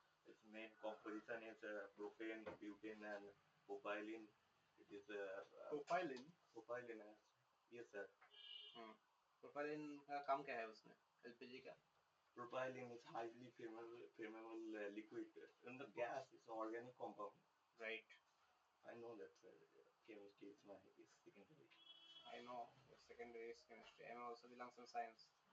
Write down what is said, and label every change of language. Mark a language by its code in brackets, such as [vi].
[en] Its main composition is propane, butane, and propylene. It is propylene. propylene. Yes, sir. [hi] Propylene का काम क्या है उसमें, एलपीजी का? [en] propylene is highly flammable liquid. And the gas is organic compound. Right. I know that chemistry is my secondary. I know your secondary is chemistry. I also belongs in science.